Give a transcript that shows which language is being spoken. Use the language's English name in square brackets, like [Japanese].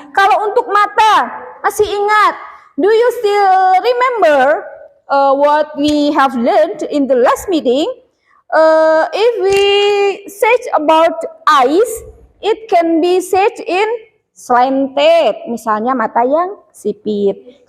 [Indonesian] Kalau untuk mata, masih ingat? [English] Do you still remember what we have learned in the last meeting? If we search about eyes, it can be searched in slanted. [Indonesian] Misalnya mata yang sipit.